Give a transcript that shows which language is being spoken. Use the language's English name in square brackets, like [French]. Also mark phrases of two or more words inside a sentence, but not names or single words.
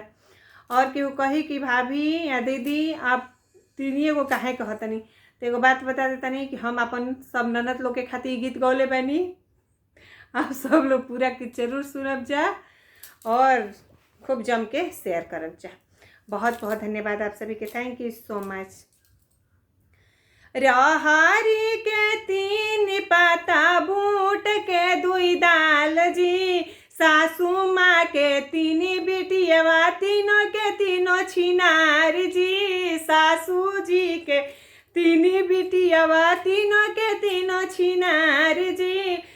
[Bhojpuri] और केहू कही कि भाभी या दीदी आप तीनिए को काहे कहतनी, तो एगो बात बता देतनी कि हम अपन सब ननद लोग के खातिर ई गीत गौले बानी। आप सब लोग पूरा गीत जरूर सुनब जा और खूब जम के शेयर करब जा। बहुत बहुत धन्यवाद आप सभी के। [English] thank you so much. [Bhojpuri] रहरी के तीन पाता बूट के दुई दाल जी, सासू माँ के तीन बिटियावा तीनों के तीनों छिनार जी, सासू जी के तीन बिटियावा तीनों के तीनों छिनार जी।